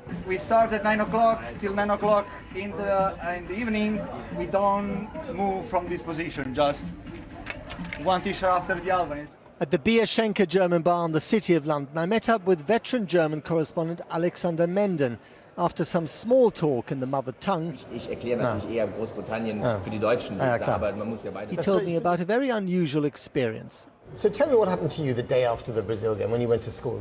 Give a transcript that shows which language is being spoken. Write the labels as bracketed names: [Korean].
[English] We start at 9 o'clock till 9 o'clock in the evening. We don't move from this position, just one t-shirt after the other. At the Bierschenker German bar in the city of London, I met up with veteran German correspondent Alexander Menden. After some small talk in the mother tongue, [German] Ich erkläre natürlich eher Großbritannien für die Deutschen, aber man muss ja beide. [English] He told me about a very unusual experience. So tell me what happened to you the day after the Brazil game when you went to school.